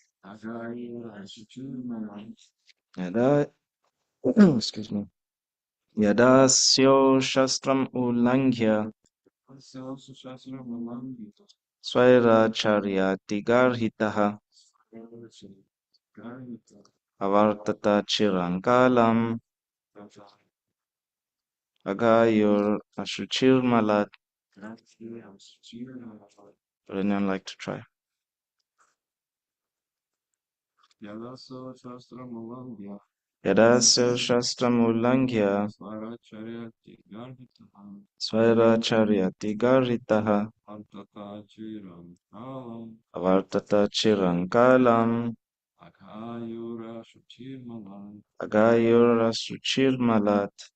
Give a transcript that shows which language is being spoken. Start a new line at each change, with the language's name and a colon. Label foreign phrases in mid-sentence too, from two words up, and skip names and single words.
Sanskrit: यदा
English: excuse me
Sanskrit: यदा स्यो शास्त्रम् उल्लङ्घ्य स्वैराचरति गर्हितः आवर्तते चिरङ्कालम् अघायुः अशुचिर्मलात्.
English: Would anyone like to try?
Sanskrit: यदस्य शास्त्रम् उल्लङ्घ्य स्वैराचरति गर्हितः आवर्तते चिरङ्कालम् अघायुः अशुचिर्मलात्.